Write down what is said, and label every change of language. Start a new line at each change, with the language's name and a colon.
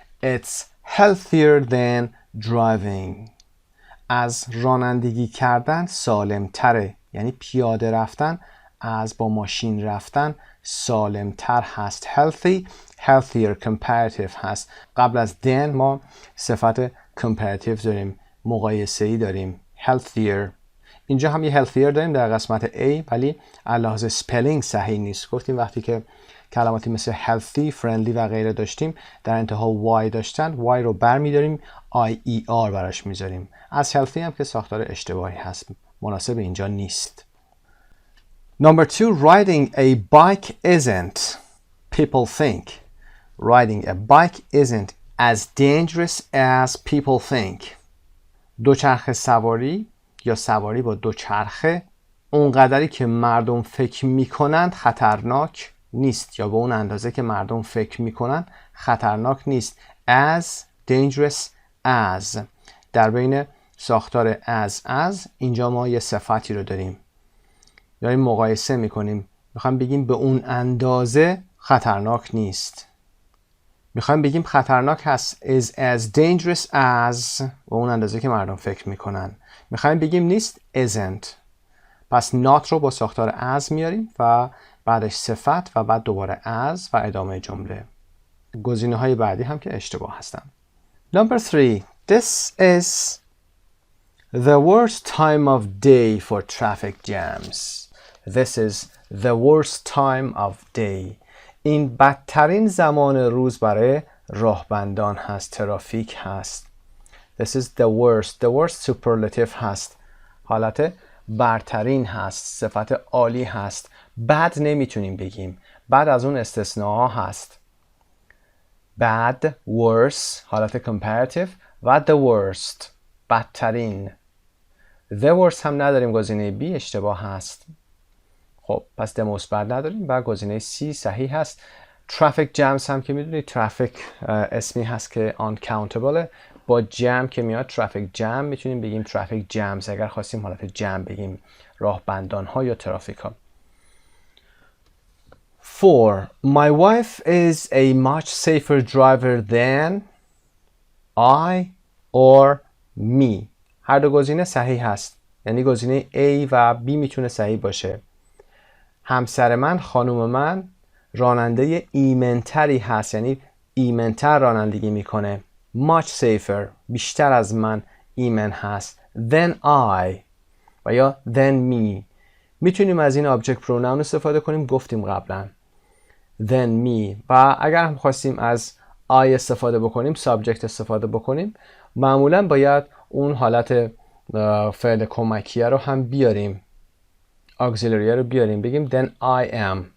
English: It's healthier than driving.
Persian: از رانندگی کردن سالم تره، یعنی پیاده رفتن از با ماشین رفتن سالم تر هست. healthy، healthier، comparative هست. قبل از than ما صفت comparative داریم، مقایسه‌ای داریم.
English: healthier.
Persian: اینجا هم یه healthier داریم در قسمت A، ولی علاوه spelling صحیح نیست. گفتیم وقتی که کلماتی مثل healthy، friendly و غیره داشتیم در انتها y داشتن، y رو برمی‌داریم IER براش میذاریم. از healthy هم که saaختار اشتباهی هست، مناسب اینجا نیست.
English: Number 2. Riding a bike isn't. People think. Riding a bike isn't as dangerous as people think.
Persian: دوچرخه سواری یا سواری با دوچرخه اونقدری که مردم فکر میکنند خطرناک نیست، یا به اون اندازه که مردم فکر میکنن خطرناک نیست.
English: As dangerous as.
Persian: در بین ساختار as اینجا ما یه صفتی رو داریم، داریم مقایسه میکنیم. میخوایم بگیم به اون اندازه خطرناک نیست. میخوایم بگیم خطرناک هست
English: is as dangerous as
Persian: به اون اندازه که مردم فکر میکنن. میخوایم بگیم نیست
English: isn't.
Persian: پس not رو با ساختار as میاریم و بعدش صفت و بعد دوباره as و ادامه جمله. گزینه های بعدی هم که اشتباه هستن.
English: Number 3. This is the worst time of day for traffic jams. This is the worst time of day.
Persian: این بدترین زمان روز برای راهبندان هست، ترافیک هست.
English: This is the worst. The worst superlative
Persian: هست. حالت برترین هست. صفت عالی هست. bad نمیتونیم بگیم. bad از اون استثناء هست. bad, worse حالت comparative و the worst بدترین. the worst هم نداریم، گزینه B اشتباه هست. خب پس
English: the most bad
Persian: نداریم و گزینه C صحیح هست. traffic jams هم که میدونید traffic اسمی هست که uncountable، با جم که میاد traffic jam میتونیم بگیم traffic jams اگر خواستیم حالت جم بگیم، راه بندان ها یا ترافیک ها.
English: 4. My wife is a much safer driver than I or me.
Persian: هر دو گزینه صحیح هست، یعنی گزینه A و B میتونه صحیح باشه. همسر من، خانم من راننده ایمنتری هست، یعنی ایمنتر رانندگی میکنه.
English: much safer
Persian: بیشتر از من ایمن هست.
English: than I
Persian: و یا
English: than me.
Persian: میتونیم از این object pronoun استفاده کنیم، گفتیم قبلا than me. و اگر هم خواستیم از I استفاده بکنیم، subject استفاده بکنیم، معمولا باید اون حالت فعل کمکیه رو هم بیاریم، auxiliary رو بیاریم، بگیم
English: then I am.